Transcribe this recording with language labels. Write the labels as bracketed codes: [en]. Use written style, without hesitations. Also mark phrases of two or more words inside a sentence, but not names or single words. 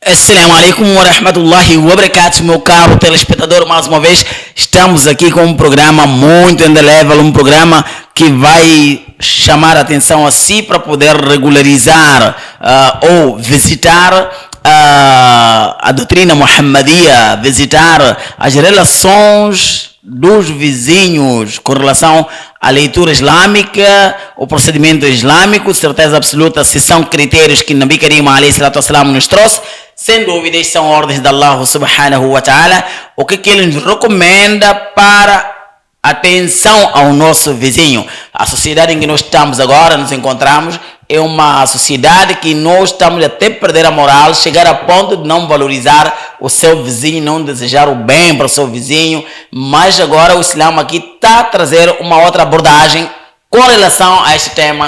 [ar] السلام عليكم ورحمة الله وبركاته, [pt] meu caro telespectador. Mais uma vez, estamos aqui com um programa muito level, um programa que vai chamar a atenção a si para poder regularizar ou visitar a doutrina Muhammadia, visitar as relações dos vizinhos com relação à leitura islâmica, o procedimento islâmico, certeza absoluta, se são critérios que [ar] النبي الكريم [pt] ﷺ nos trouxe, sem dúvidas são ordens de [ar] الله سبحانه وتعالى, [pt] o que ele nos recomenda para atenção ao nosso vizinho. A sociedade em que nós estamos agora, nos encontramos, é uma sociedade que nós estamos até perder a moral, chegar a ponto de não valorizar o seu vizinho, não desejar o bem para o seu vizinho, mas agora o Islã aqui está a trazer uma outra abordagem com relação a este tema.